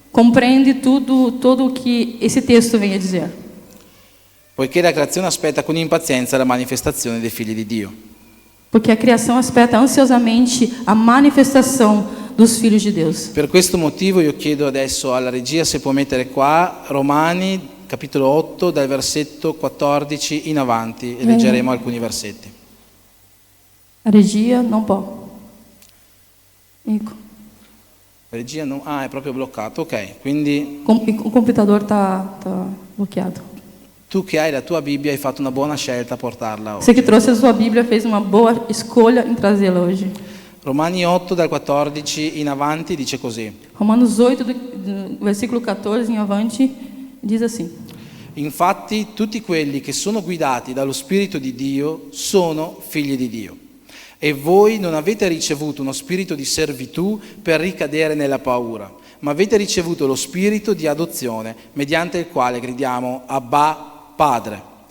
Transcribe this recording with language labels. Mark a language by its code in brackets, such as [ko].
[pt] compreende todo o que esse texto vem a dizer. [it] Poiché la creazione aspetta con impazienza la manifestazione dei figli di Dio. [pt] Porque a criação espera ansiosamente a manifestação dos filhos de Deus. [it] Per questo motivo io chiedo adesso alla regia se può mettere qua Romani capitolo 8 dal versetto 14 in avanti e leggeremo alcuni versetti. [pt] A regia não pode. [it] Ecco. Regia no, è proprio bloccato, ok, quindi [pt] O computador tá bloqueado. [it] tu che hai la tua Bibbia hai fatto una buona scelta a portarla oggi. [pt] Você que trouxe a sua Bíblia fez uma boa escolha em trazê-la hoje. [it] Romani 8 dal 14 in avanti dice così: [pt] Romanos 8, do versículo 14 em avante, diz assim: [it] infatti tutti quelli che sono guidati dallo Spirito di Dio sono figli di Dio. E voi non avete ricevuto uno spirito di servitù per ricadere nella paura, ma avete ricevuto lo spirito di adozione, mediante il quale gridiamo Abba, Padre.